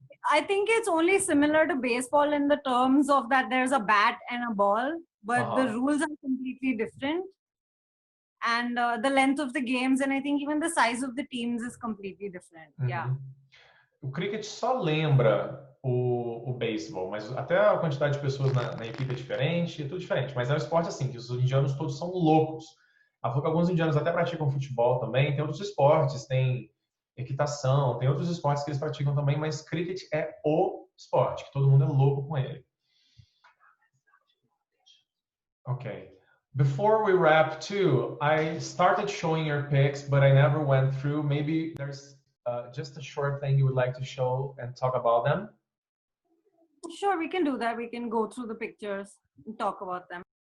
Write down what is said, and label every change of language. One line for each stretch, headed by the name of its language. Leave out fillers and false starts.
English: I think it's only similar to baseball in the terms of that there's a bat and a ball, but the rules are completely different. And the length of the games, and I think even the size of the teams is completely different. Yeah.
Portuguese: O cricket só lembra o beisebol, mas até a quantidade de pessoas na equipe é diferente, é tudo diferente. Mas é um esporte assim, que os indianos todos são loucos. Ela falou que alguns indianos até praticam futebol também, tem outros esportes, tem equitação, tem outros esportes que eles praticam também, mas cricket é o esporte, que todo mundo é louco com ele.
English: Okay. Before we wrap too, I started showing your pics, but I never went through. Maybe there's just a short thing you would like to show and talk about them? Sure, we can do that. We can go through the pictures and talk about them.